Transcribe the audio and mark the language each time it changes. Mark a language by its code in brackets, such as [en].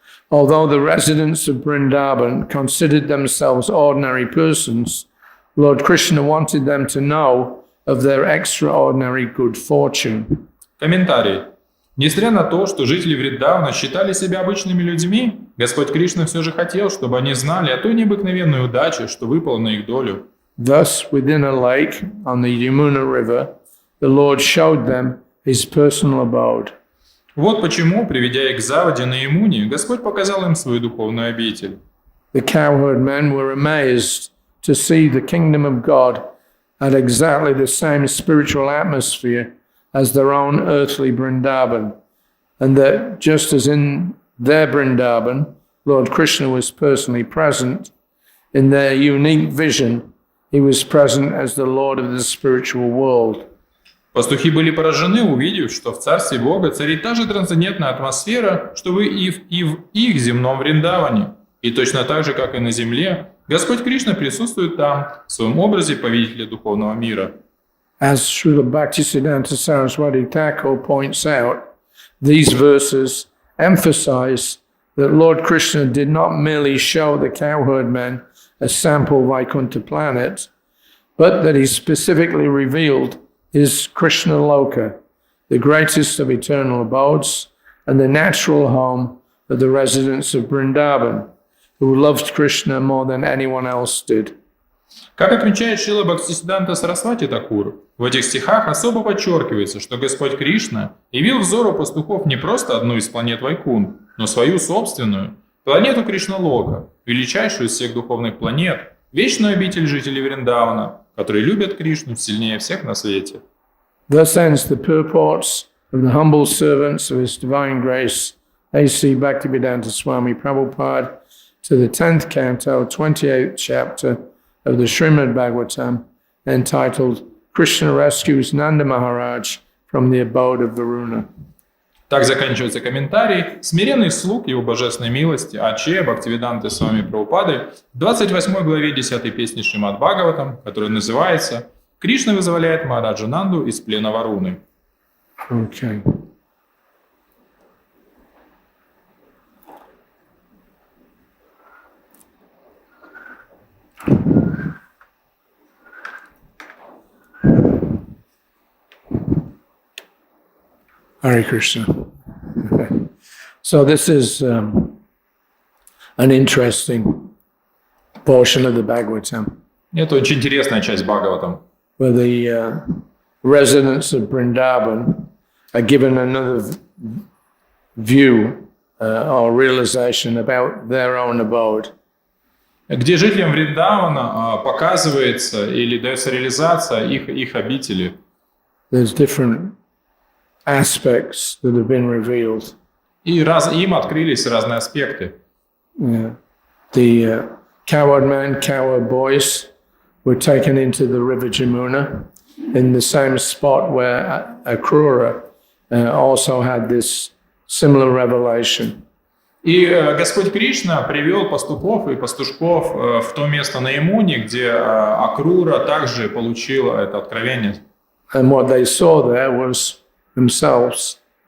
[en] Although the residents of Vrindavan considered themselves ordinary persons, Lord Krishna wanted them to know of their extraordinary good fortune. [ru] Комментарий. Несмотря на то, что жители Вриндавана считали себя обычными людьми, Господь Кришна все же хотел, чтобы они знали о той необыкновенной удаче, что выпало на их долю. [en] Thus, within a lake on the Yamuna River, the Lord showed them his personal abode. [ru] Вот почему, приведя их к заводе на Ямуне, Господь показал им свою духовную обитель. [en] The cowherd men were amazed to see the kingdom of God had exactly the same spiritual atmosphere as their own earthly Vrindavan, and that just as in their Vrindavan, Lord Krishna was personally present, in their unique vision, he was present as the Lord of the spiritual world. [ru] Пастухи были поражены, увидев, что в Царстве Бога царит та же трансцендентная атмосфера, что и в их земном Вриндаване. И точно так же, как и на земле, Господь Кришна присутствует там, в своем образе повелителя духовного мира. [en] As Srila Bhaktisiddhanta Saraswati Thakur points out, these verses emphasize that Lord Krishna did not merely show the cowherd men a sample Vaikuntha planet, but that he specifically revealed his Krishna Loka, the greatest of eternal abodes and the natural home of the residents of Vrindavan, who loved Krishna more than anyone else did. [ru] Как отмечает Шрила Бхактисиддханта Сарасвати Такур, в этих стихах особо подчеркивается, что Господь Кришна явил взору пастухов не просто одну из планет Вайкунт, но свою собственную, планету Кришналока, величайшую из всех духовных планет, вечную обитель жителей Вриндавана, которые любят Кришну сильнее всех на свете. [en] Thus ends the purports of the humble servants of His Divine Grace, A.C. Bhaktivedanta Swami Prabhupada, to the 10th canto, 28th chapter of the Shrimad-bhagavatam, entitled Krishna Rescues Nanda Maharaj from the Abode of Varuna. [ru] Так заканчивается комментарий. Смиренный слуг его божественной милости, А.Ч. Бхактивиданты Свами Прабхупады, в 28 главе 10 песни Шримад-бхагаватам, которая называется «Кришна вызволяет Махараджу Нанду из плена Варуны». [en] Okay. Hare Krishna. So this is an interesting portion of the Bhagavatam, [ru] Это очень интересная часть Бхагаватам, [en] where the residents of Vrindavan are given another view or realization about their own abode. [ru] где жителям Вриндавана показывается или дается реализация их обители. [en] There's different aspects that have been revealed. [ru] И им открылись разные аспекты. [en] Yeah. The cowherd man, cowherd boys were taken into the river Jamuna in the same spot where Akrura also had this similar revelation. [ru] И Господь Кришна привел пастухов и пастушков в то место на Ямуне, где Акрура также получила это откровение. [en] And what they saw there was themselves.